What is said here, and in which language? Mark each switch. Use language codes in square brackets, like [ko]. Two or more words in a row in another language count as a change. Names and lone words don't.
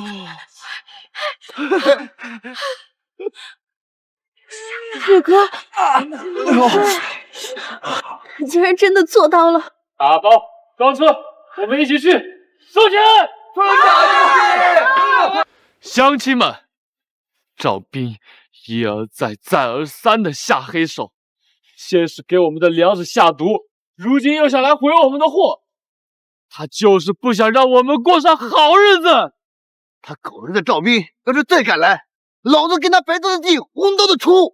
[zh] 月哥，你竟然真的做到了！打包装車，我們一起去收錢！鄉親們，趙斌一而再、再而三的下黑手，先是給我們的糧食下毒，如今又想來毀我們的貨。他就是不想讓我們過上好日子。他狗日的趙斌要是再敢來，老子跟他白刀子进，红刀子出。